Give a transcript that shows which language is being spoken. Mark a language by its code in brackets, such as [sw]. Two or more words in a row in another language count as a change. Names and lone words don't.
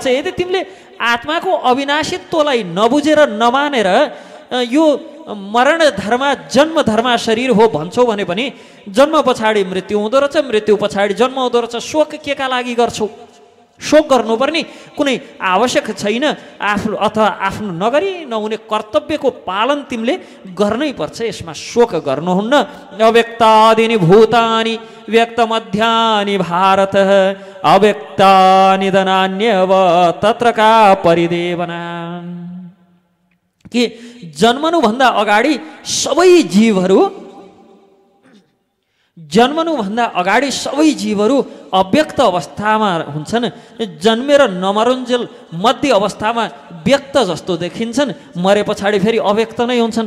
[ne] यदि तिमीले आत्माको अविनाशित्वलाई नबुझेर नमानेर यो मरण धर्मा जन्म धर्मा शरीर हो भन्छौ भने पनि जन्म पछाडि मृत्यु हुँदो रहेछ, मृत्यु पछाडि जन्म हुँदो रहेछ। शोक के का लागि गर्छौ? शोक गर्नुपर्ने कुनै आवश्यक छैन। आफ्नो नगरी नहुने कर्तव्यको पालन तिमीले गर्नै पर्छ। यसमा शोक गर्नुहुन्न। [sa] अव्यक्तादीनि भूतानि व्यक्त मध्यानि भारत अव्यक्तानि धनान्यव तत्र का परिदेवना। [ne] कि जन्मनुभन्दा अगाडि सबै जीवहरू अव्यक्त अवस्थामा हुन्छन्। जन्मेर नमरुन्जेल मध्य अवस्थामा व्यक्त जस्तो देखिन्छन्, मरे पछाडि फेरि अव्यक्त नै हुन्छन्।